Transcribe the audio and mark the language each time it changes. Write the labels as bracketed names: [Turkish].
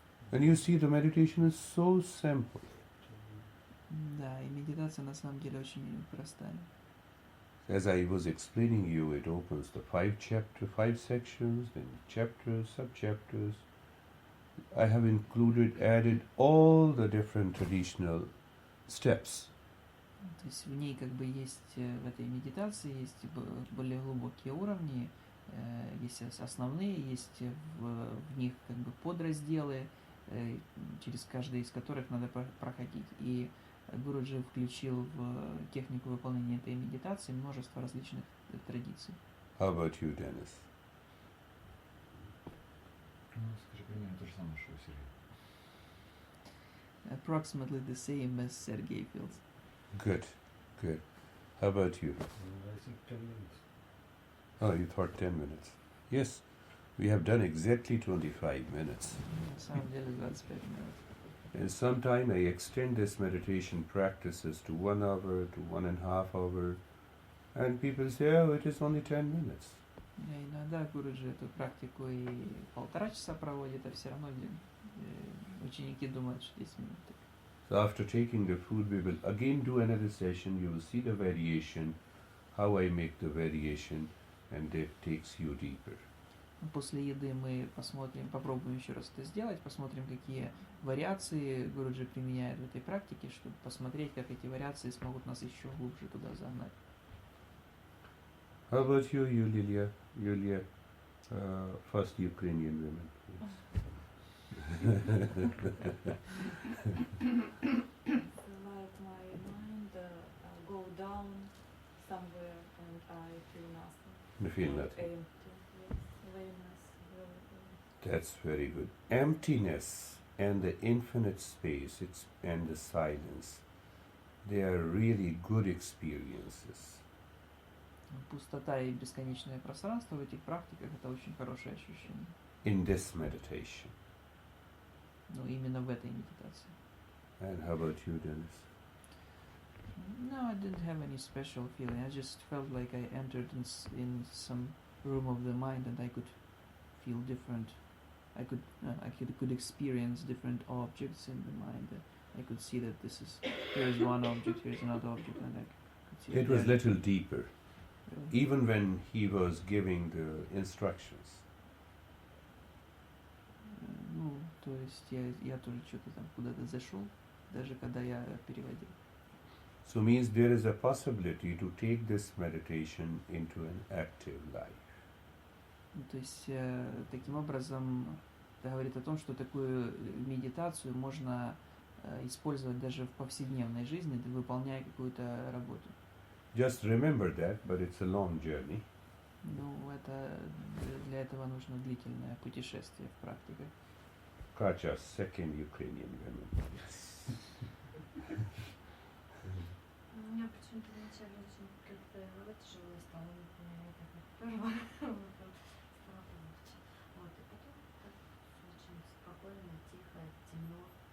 [English] And you see, the meditation is so simple. [Russian] Да, и медитация на самом деле очень простая. [English] As I was explaining you, it opens the five sections, then chapters, sub-chapters. I have added all the different traditional steps. [Russian] То есть в ней как бы есть, в этой медитации есть более глубокие уровни, есть основные, есть в них как бы подразделы, через каждый из которых надо проходить. И Гуруджи включил в технику выполнения этой медитации множество различных традиций. [English] How about you, Dennis? [Russian] Ну, скажи примерно то же самое, что у Сергея. [English] Approximately the same as Sergey feels. Good, good. How about you? I think 10 minutes. Oh, you thought 10 minutes. Yes, we have done exactly 25 minutes. [Russian] На самом деле 25 минут. [English] And sometime I extend this meditation practices to 1 hour, to 1.5 hour, and people say, oh, it is only 10 minutes. [Russian] Иногда Гуруджи эту практику и 1,5 часа проводит, а все равно ученики думают, что 10 минут. [English] So after taking the food, we will again do another session. You will see the variation, how I make the variation, and that takes you deeper. [Russian] После еды мы попробуем еще раз это сделать, посмотрим, какие вариации Гуруджи применяет в этой практике, чтобы посмотреть, как эти вариации смогут нас еще глубже туда загнать. [English] How about you, Yulia? Yulia, first Ukrainian women. Let my mind go down somewhere and I feel nothing. You feel And nothing. empty. Yes, awareness. That's very good. Emptiness and the infinite space and the silence, they are really good experiences. [Russian] Пустота и бесконечное пространство в этих практиках – это очень хорошее ощущение. [English] In this meditation. [Russian] Ну, именно в этой медитации. [English] And how about you, Dennis? No, I didn't have any special feeling. I just felt like I entered in some room of the mind and I could feel different. I could experience different objects in the mind. I could see that here is one object, here is another object, and I could see. It was little deeper, Really? even when he was giving the instructions. [Russian] Ну, то есть я тоже что-то там куда-то зашел, даже когда я переводил. [English] So means there is a possibility to take this meditation into an active life. [Russian] Ну, то есть таким образом это говорит о том, что такую медитацию можно использовать даже в повседневной жизни, выполняя какую-то работу. [English] Just remember that, but it's a long journey. [Russian] Ну, для этого нужно длительное путешествие в практике. [English] Kacha, second Ukrainian women. [Russian] У меня почему-то вначале очень как-то тяжело стало, например, первое стало полегче. Вот, и потом так очень спокойно, тихо, темно.